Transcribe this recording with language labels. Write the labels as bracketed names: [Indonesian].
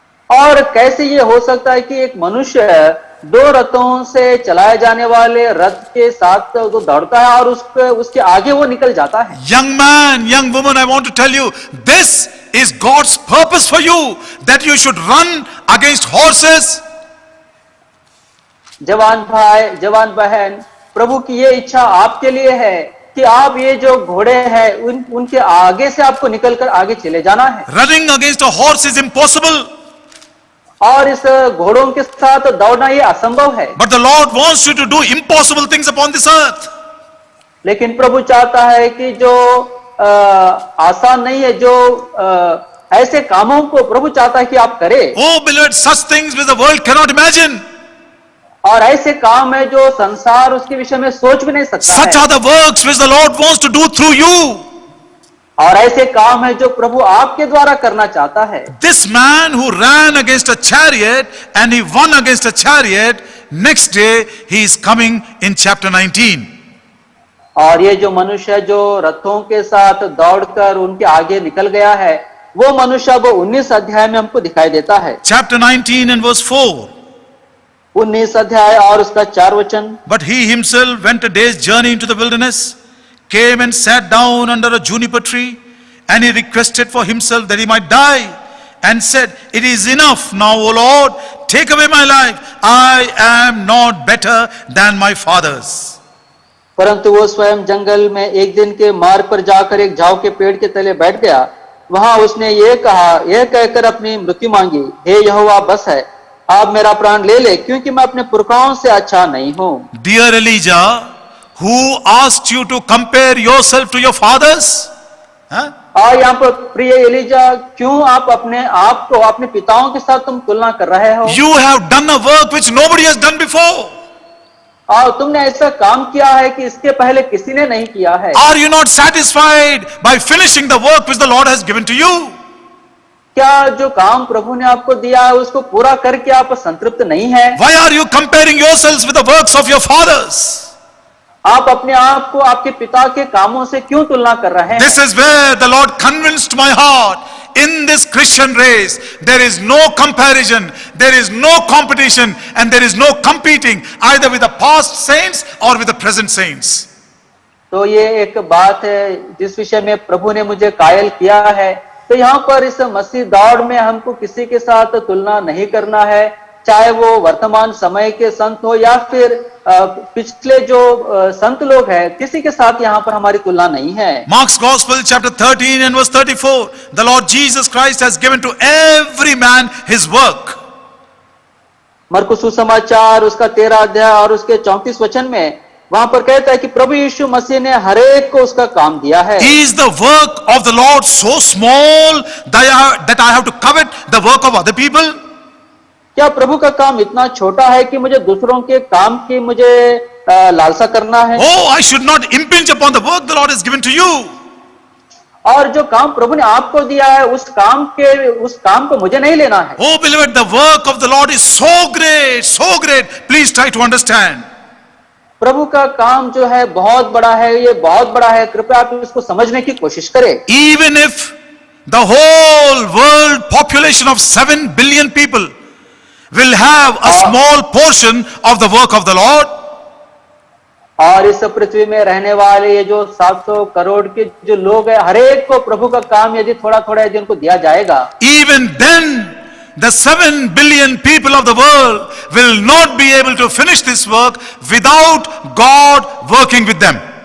[Hindi] और कैसे ये हो सकता है कि एक मनुष्य 2 रथों से चलाए जाने वाले रथ के साथ वो दौड़ता है और उसके आगे वो निकल जाता है। [English] Young man, young woman, I want to tell you, this is God's purpose for you, that you should run against horses. [Hindi] जवान भाई, जवान बहन, प्रभु की ये इच्छा आपके लिए है कि आप ये जो घोड़े हैं उनके आगे से आपको निकलकर आगे चले जाना है। [English] Running against a horse is impossible. [Hindi] और इस घोड़ों के साथ दौड़ना ये असंभव है। [English] But the Lord wants you to do impossible things upon this earth. [Hindi] लेकिन प्रभु चाहता है कि जो आसान नहीं है, जो ऐसे कामों को प्रभु चाहता है कि आप करें। [English] Oh beloved, such things which the world cannot imagine. [Hindi] और ऐसे काम है जो संसार उसके विषय में सोच भी नहीं सकता [English] Such [Hindi] है। [English] are the works which the Lord wants to do through you. [Hindi] और ऐसे काम है जो प्रभु आपके द्वारा करना चाहता है। [English] This man who ran against a chariot and he won against a chariot, next day he is coming in chapter 19. [Hindi] और ये जो मनुष्य है जो रथों के साथ दौड़कर उनके आगे निकल गया है, वो मनुष्य अब 19 अध्याय में हमको दिखाई देता है। [English] Chapter 19 and verse 4. [Hindi] 19 अध्याय और उसका 4 वचन। [English] But he himself went a day's journey into the wilderness, came and sat down under a juniper tree, and he requested for himself that he might die, and said, "It is enough now, O Lord, take away my life. I am not better than my fathers." [Hindi] परंतु वो स्वयं जंगल में एक दिन के मार्ग पर जाकर एक झाव के पेड़ के तले बैठ गया। वहां उसने ये कहकर अपनी मृत्यु मांगी, हे यहोवा, बस है, आप मेरा प्राण ले ले, क्योंकि मैं अपने पुरखाओं से अच्छा नहीं हूं। [English] Dear Elijah, who asked you to compare yourself to your fathers? Huh? [Hindi] और यहाँ पर प्रिय एलिजा, क्यों आप अपने आप को अपने पिताओं के साथ तुम तुलना कर रहे हो? [English] You have done a work which nobody has done before. [Hindi] और तुमने ऐसा काम किया है कि इसके पहले किसी ने नहीं किया है। [English] Are you not satisfied by finishing the work which the Lord has given to you? [Hindi] क्या जो काम प्रभु ने आपको दिया है उसको पूरा करके आप संतृप्त नहीं है? [English] Why are you comparing yourselves with the works of your fathers? [Hindi] आप अपने आप को आपके पिता के कामों से क्यों तुलना कर रहे हैं? [English] This is where the Lord convinced my heart. In this Christian race, there is no comparison, there is no competition, and there is no competing either with the past saints or with the present saints. [Hindi] तो ये एक बात है जिस विषय में प्रभु ने मुझे कायल किया है। तो यहाँ पर इस मसीह दौड़ में हमको किसी के साथ तुलना नहीं करना है, चाहे वो वर्तमान समय के संत हो या फिर पिछले जो संत लोग हैं, किसी के साथ यहाँ पर हमारी तुलना नहीं है। [English] Mark's Gospel chapter 13 and verse 34, the Lord Jesus Christ has given to every man his work. [Hindi] मरकुस सुसमाचार उसका 13 अध्याय और उसके 34 वचन में वहां पर कहता है कि प्रभु यीशु मसीह ने हर एक को उसका काम दिया है। [English] Is the work of the Lord so small that I have to covet the work of other people? [Hindi] क्या प्रभु का काम इतना छोटा है कि मुझे दूसरों के काम की मुझे लालसा करना है? [English] Oh, I should not impinge upon the work the Lord has given to you. [Hindi] और जो काम प्रभु ने आपको दिया है उस काम को मुझे नहीं लेना है। [English] Oh beloved, the work of the Lord is so great, so great. Please try to understand. [Hindi] प्रभु का काम जो है बहुत बड़ा है, ये बहुत बड़ा है, कृपया आप इसको समझने की कोशिश करें। [English] Even if the whole world population of 7 billion people will have a small portion of the work of the Lord, [Hindi] और इस पृथ्वी में रहने वाले ये जो 700 करोड़ के जो लोग हैं, हर एक को प्रभु का काम यदि थोड़ा थोड़ा यदि उनको दिया जाएगा, [English] even then the 7 billion people of the world will not be able to finish this work without God working with them.